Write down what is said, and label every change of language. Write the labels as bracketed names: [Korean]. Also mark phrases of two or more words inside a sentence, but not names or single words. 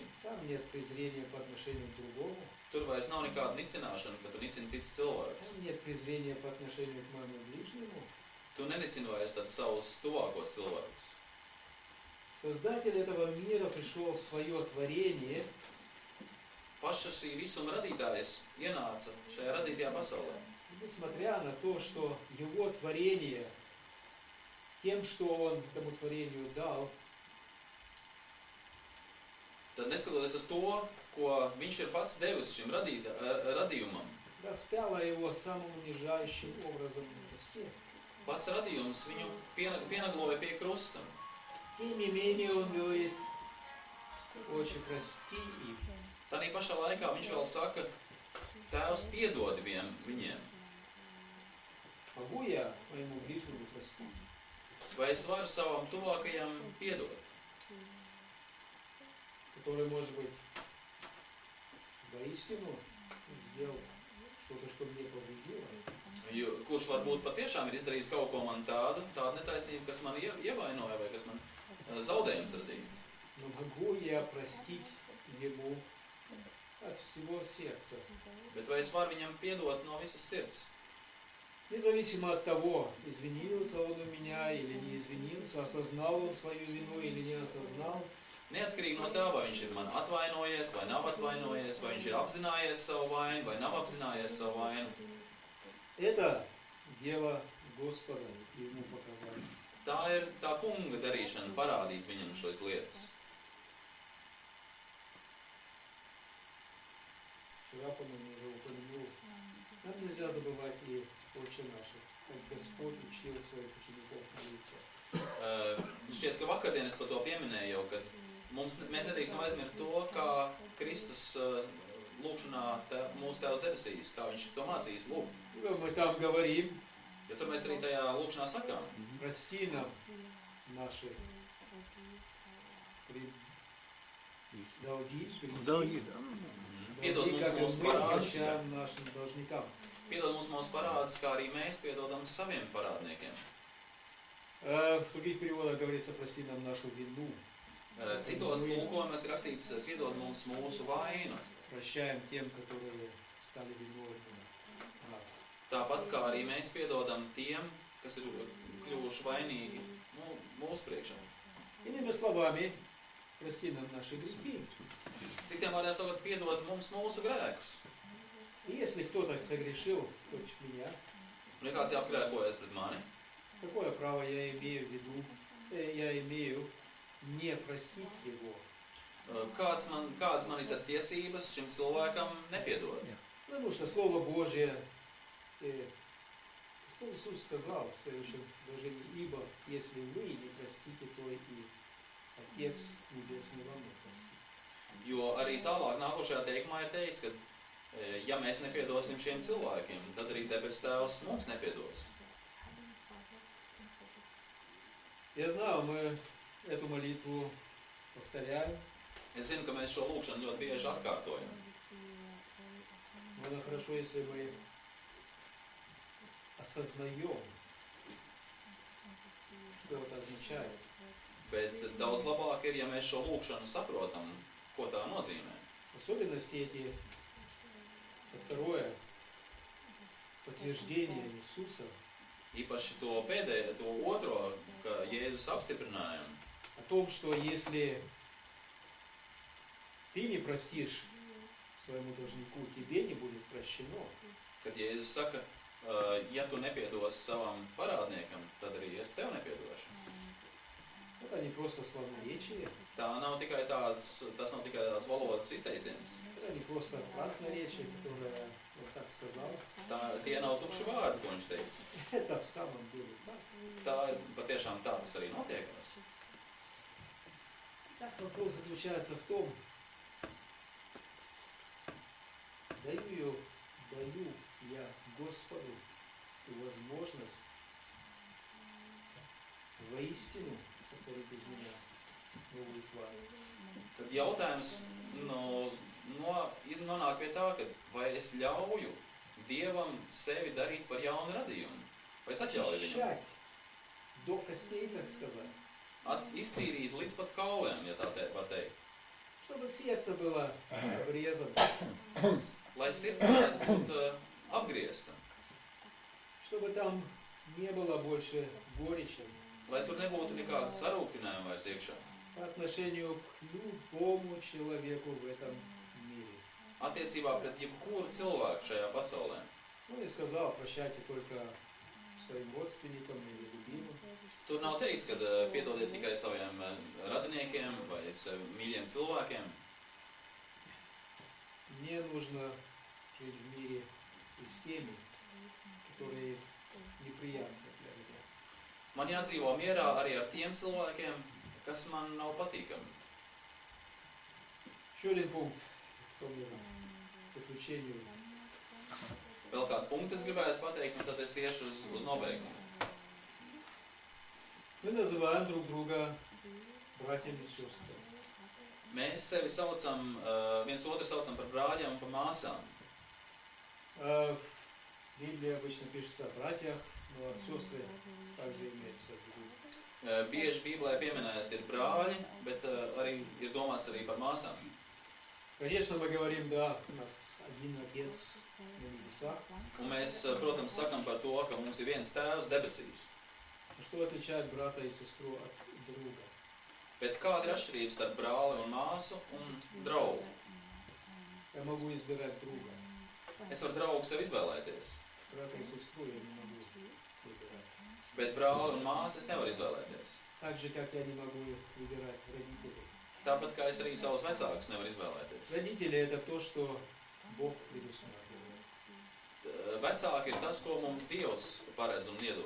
[Russian] там нет презрения по отношению к другому, [Latvian] Tur vairs nav nekāda nicināšana, ka tu nicini citus cilvēkus. [Russian] там нет презрения по отношению к моему ближнему. [Latvian] Tu nenicini vairs tad savus tuvākos cilvēkus. [Russian] Создатель этого мира пришел в свое творение, [Latvian] Paša šī visuma radītājs ienāca šajā radītajā pasaulē. [Russian] и несмотря на то, что его творение, тем, что он этому творению дал, [Latvian] Tad neskatoties uz to, ko viņš ir pats devis šim radījumam, [Russian] распяло его самым унижающим образом на кресте, [Latvian] pats radījums viņu pienagloja pie krusta. [Russian] тем не менее он говорит: «Отче, прости им». [Latvian] Tanī pašā laikā viņš vēl saka, Tēvs piedod viņiem. [Russian] Могу я моему ближнему простить? [Latvian] Vai es varu savam tuvākajam piedot, [Russian] Который, может быть, воистину сделал что-то, что мне повредило. [Latvian] kurš varbūt patiešām ir izdarījis kaut ko man tādu netaisnību, kas man ievainoja vai kas man zaudējums radīja. [Russian] Но могу я простить ему от всего сердца? [Latvian] Bet vai es varu viņam piedot no visas sirds? [Russian] Независимо от того, извинился он у меня или не извинился, осознал он свою вину или не осознал, [Latvian] Neatkarīgi no tā, vai viņš ir man atvainojies, vai nav atvainojies, vai viņš ir apzinājies savu vainu, vai nav apzinājies savu vainu. [Russian] это дело Господа ему показать. [Latvian] Tā ir tā kunga darīšana parādīt viņam šos lietas. [Russian] Вчера, по-моему, уже упомянул, нам нельзя забывать и Отче наших, как Господь учил своих учеников молиться. [Latvian] Šķiet, ka vakardien es par to pieminēju jau, ka mēs nedrīkstam aizmirst to, kā Kristus lūkšanā mūsu Tēvs debesīs, kā viņš to mācījis lūgt. [Russian] Мы там говорим: [Latvian] Jo tur mēs arī tajā lūkšanā sakām, [Russian] прости нам наши долги, Долги, [Latvian] piedod mums [Russian] как и [Latvian] mūsu [Russian] мы [Latvian] parādus, [Russian] прощаем нашим должникам. [Latvian] piedod mums mūsu parādus, kā arī mēs piedodam saviem parādniekiem. [Russian] В других переводах говорится: прости нам нашу вину. [Latvian] Citos tulkojumos ir rakstīts, piedod mums mūsu vainu. [Russian] Прощаем тем, которые стали виновными нас. [Latvian] Tāpat kā arī mēs piedodam tiem, kas ir kļuvuši vainīgi mūsu priekšā. [Russian] Иными словами, прости нам наши грехи. [Latvian] Citiem vārdiem sakot, piedod mums mūsu grēkus. [Russian] И если кто-то согрешил против меня, [Latvian] Un ja kāds jau apgrēkojas pret mani, [Russian] какое право я имею в виду, я имею не простить его? [Latvian] kādas man ir tad tiesības šim cilvēkam nepiedot? [Russian] Потому что Слово Божье Ну, Иисус сказал в следующем выражении: «Ибо если вы не простите, то и Отец Небесный вам не простит». [Latvian] Jo arī tālāk nākošajā teikumā ir teikts, ka ja mēs nepiedosim šiem cilvēkiem, tad arī debes Tēvs mums nepiedos. [Russian] Я знаю, мы эту молитву повторяем, [Latvian] Es zinu, ka mēs šo lūkšanu ļoti bieži atkārtojam. [Russian] но это хорошо, если мы осознаем, что это означает. [Latvian] Bet daudz labāk ir, ja mēs šo lūkšanu saprotam, ko tā nozīmē. [Russian] Особенности эти, это второе, подтверждение Иисуса [Latvian] Īpaši to pēdējo, to otro, ka Jēzus apstiprinājumu, [Russian] о том, что если ты не простишь своему должнику, тебе не будет прощено. [Latvian] kad Jēzus saka, ja tu nepiedos savam parādniekam, tad arī es tev nepiedošu. [Russian] Это не просто славноречие, [Latvian] Tas nav tikai tāds valodas izteiciens. [Russian] это не просто красноречие, которое вот так сказал. [Latvian] Tie nav tukši vārdi, ko viņš teica. [Russian] Это в самом деле так. [Latvian] Patiešām tā tas arī notiekās. [Russian] Так вопрос заключается в том, даю я Господу ту возможность воистину сотворить из меня новую тварь. [Latvian] Tad jautājums nonāk pie tā, ka vai es ļauju Dievam sevi darīt par jaunu radījumu? Vai es atļauju viņam? [Russian] Очищать до костей, так сказать. [Latvian] Iztīrīt līdz pat kauliem, ja tā var teikt. [Russian] Чтобы сердце было обрезано. [Latvian] Lai sirds varētu būt apgriezta. [Russian] Чтобы там не было больше горечи [Latvian] Lai tur nebūtu nekāda sarūktinājuma vairs iekšā. [Russian] по отношению к любому человеку в этом мире. [Latvian] Attiecībā pret jebkuru cilvēku šajā pasaulē. [Russian] Он не сказал: прощайте только своим родственникам или любимым. [Latvian] Tur nav teikts, ka piedodiet tikai saviem radiniekiem vai sev mīļiem cilvēkiem. [Russian] Мне нужно жить в мире и с теми, которые неприятны для меня. [Latvian] Man jādzīvo mierā arī ar tiem cilvēkiem, kas man nav patīkami. [Russian] Еще один пункт к тому заключению. [Latvian] Vēl kādu punktu es gribētu pateikt, un tad es iešu uz nobeigumu. [Russian] Мы называем друг друга братьями и сестрами. [Latvian] Mēs sevi saucam, viens otru saucam par brāļiem un par māsām. [Russian] В Библии обычно пишется о братьях, но сестры также имеются в виду. [Latvian] Bieži Bībelē pieminēti ir brāļi, bet arī ir domāts arī par māsām. [Russian] Конечно, мы говорим: да, у нас один Отец на небесах. [Latvian] Un mēs, protams, sakam par to, ka mums ir viens tēvs debesīs. [Russian] Но что отличает брата и сестру от друга? [Latvian] Bet kāda ir atšķirība starp brāli un māsu un draugu? [Russian] Я могу избирать друга. [Latvian] Es varu draugu sev izvēlēties, [Russian] Брата и сестру я не могу выбирать. [Latvian] bet brāli un māsu es nevaru izvēlēties. [Russian] Так же, как я не могу выбирать родителей. [Latvian] Tāpat kā es arī savus vecākus nevaru izvēlēties. [Russian] Родители – это то, что Бог предусматривает. [Latvian] Vecāki ir tas, ko mums Dievs paredz un iedod.